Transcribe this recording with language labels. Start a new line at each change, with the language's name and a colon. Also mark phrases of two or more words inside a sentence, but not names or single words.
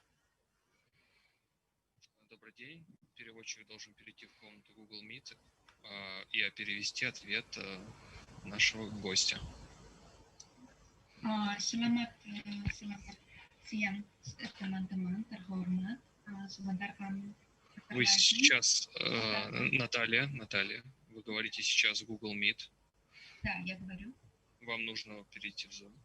Russian: Добрый день. Переводчик должен перейти в комнату Google Meet и перевести ответ нашего гостя.
Indonesian: Selamat siang teman-teman terhormat. Sebentar kami.
Russian: Вы сейчас, Наталья, вы говорите сейчас в Google Meet. Да, я говорю. Вам нужно перейти в Zoom.